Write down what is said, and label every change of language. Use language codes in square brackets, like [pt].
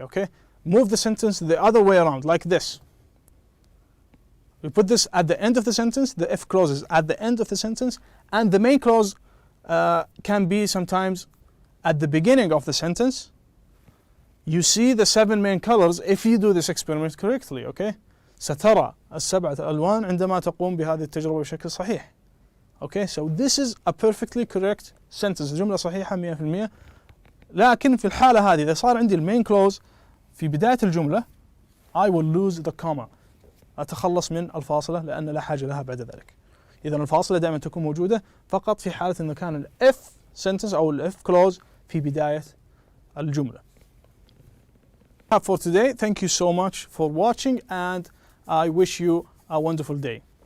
[en] Okay, move the sentence the other way around, like this. We put this at the end of the sentence. The if clause is at the end of the sentence, and the main clause can be sometimes at the beginning of the sentence. You see the 7 main colors if you do this experiment correctly. [ar] Okay, سترى السبعة ألوان عندما تقوم بهذه التجربة بشكل صحيح. [en] Okay, so this is a perfectly correct sentence. [ar] جملة صحيحة 100%. لكن في الحالة هذه إذا صار عندي المين كلوز في بداية الجملة [en] I will lose the comma. [ar] أتخلص من الفاصلة لأن لا حاجة لها بعد ذلك. إذا الفاصلة دائما تكون موجودة فقط في حالة أنه كان if sentence أو if clause في بداية الجملة. [en] For today, thank you so much for watching and I wish you a wonderful day.